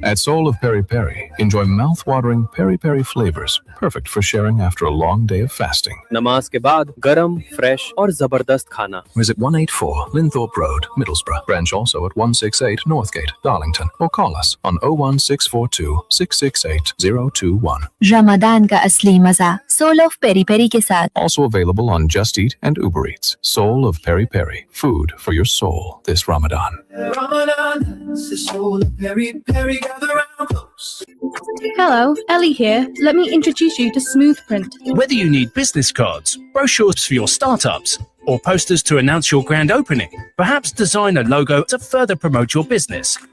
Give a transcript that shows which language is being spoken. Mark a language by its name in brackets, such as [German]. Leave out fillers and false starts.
[English] At Soul of Peri Peri, enjoy mouth-watering peri-peri flavors, perfect for sharing after a long day of fasting. [Urdu] Namaz ke baad, garam, fresh aur zabardast khana. [English] Visit 184 Linthorpe Road, Middlesbrough. Branch also at 168 Northgate, Darlington. Or call us on 01642 668 021. [Urdu] Ramzan का असली मजा soul of peri peri के साथ. [English] Also available on Just Eat and Uber Eats. Soul of Peri Peri. Food for your soul this Ramadan. Ramadan, the soul of Peri Peri, gather round close. Hello, Ellie here. Let me introduce you to Smoothprint. Whether you need business cards, brochures for your startups, or posters to announce your grand opening, perhaps design a logo to further promote your business.